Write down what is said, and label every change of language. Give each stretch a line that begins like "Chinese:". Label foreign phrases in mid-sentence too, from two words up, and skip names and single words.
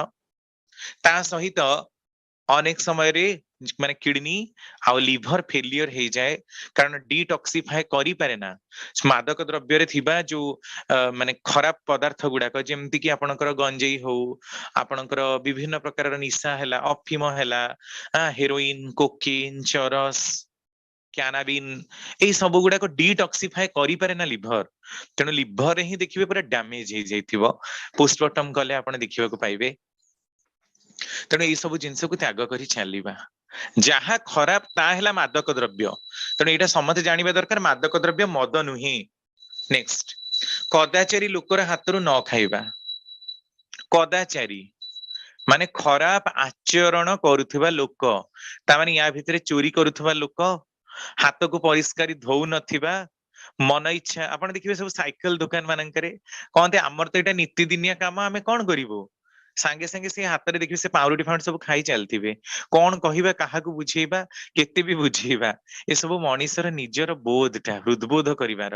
Odia: ତା ସହିତ ଅନେକ ସମୟରେ ମାନେ କିଡନୀ ଆଉ
English: liver failure
Odia: ହୋଇଯାଏ, କାରଣ ଡିଟକ୍ସିଫାଇ କରି ପାରେ ନାହିଁ ମାଦକ ଦ୍ରବ୍ୟରେ ଥିବା ଯେଉଁ ମାନେ ଖରାପ ପଦାର୍ଥଗୁଡାକ, ଯେମିତି କି ଆପଣଙ୍କର ଗଞ୍ଜେଇ ହେଉ, ଆପଣଙ୍କର ବିଭିନ୍ନ ପ୍ରକାର ନିଶା ହେଲା, ଅଫିମ ହେଲା, ହେରୋଇନ, କୋକେନ, ଚରସ, କ୍ୟାନାବିନ, ଏ ସବୁଗୁଡାକ ଡିଟକ୍ସିଫାଇ କରି ପାରେ ନାହିଁ ଲିଭର। ତେଣୁ ଲିଭରରେ ହିଁ ଦେଖିବେ ପୂରା ଡ୍ୟାମେଜ ହୋଇଯାଇଥିବ, ପୋଷ୍ଟମର୍ଟମ କଲେ ଆପଣ ଦେଖିବାକୁ ପାଇବେ। ତେଣୁ ଏ ସବୁ ଜିନିଷକୁ ତ୍ୟାଗ କରି ଚାଲିବା, ଯାହା ଖରାପ ତାହା ହେଲା ମାଦକ ଦ୍ରବ୍ୟ। ତେଣୁ ଏଇଟା ସମଝ ଜାଣିବା ଦରକାର, ମାଦକ ଦ୍ରବ୍ୟ ମଦ ନୁହେଁ। ନେକ୍ସଟ, କଦାଚାରୀ ଲୋକର ହାତରୁ ନ ଖାଇବା। କଦାଚାରୀ ମାନେ ଖରାପ ଆଚରଣ କରୁଥିବା ଲୋକ, ତା ମାନେ ଯା ଭିତରେ ଚୋରି କରୁଥିବା ଲୋକ, ହାତକୁ ପରିଷ୍କାର ଧୋଉ ନଥିବା, ମନ ଇଚ୍ଛା ଆପଣ ଦେଖିବେ ସବୁ ସାଇକେଲ ଦୋକାନମାନଙ୍କରେ କହନ୍ତି ଆମର ତ ଏଇଟା ନିତିଦିନିଆ କାମ, ଆମେ କଣ କରିବୁ, ସାଙ୍ଗେ ସାଙ୍ଗେ ସେ ହାତରେ ଦେଖିବେ ସେ ପାଉଁରୁଟି ଫାଉଣ୍ଡ ସବୁ ଖାଇ ଚାଲିଥିବେ, କିଏ କହିବ କାହାକୁ ବୁଝେଇବ, କେତେ ବି ବୁଝେଇବ, ଏ ସବୁ ମଣିଷର ନିଜର ବୋଧଟା ହୃଦବୋଧ କରିବାର।